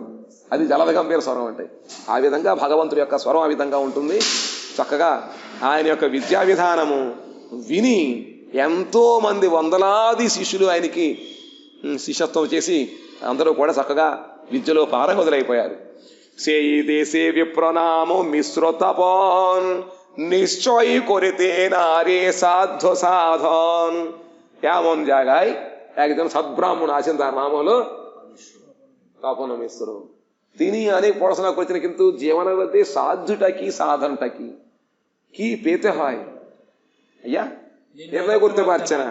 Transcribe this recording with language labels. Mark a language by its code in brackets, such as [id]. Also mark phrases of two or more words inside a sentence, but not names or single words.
[te] అది జలద గంభీర స్వరం అంటే. ఆ విధంగా భగవంతుడి యొక్క స్వరం ఆ విధంగా ఉంటుంది. చక్కగా ఆయన యొక్క విద్యా విధానము విని ఎంతో మంది వందలాది శిష్యులు ఆయనకి శిష్యత్వం చేసి అందరూ కూడా చక్కగా విద్యలో పారంగతులైపోయారు. [bn] সেই দেশে বিপ্রনাম মিশ্র তপন নিশ্চয় করিতে নারে সাধ্য সাধন। এমন জায়গায় একজন সদ্ব্রাহ্মণ আছেন, তার নাম হলো তপন মিশ্র। তিনি অনেক পড়াশোনা করেছেন, কিন্তু জীবনের মধ্যে সাধ্যটা কি সাধনটা কি পেতে হয় আইয়া নির্ণয় করতে পারছে না।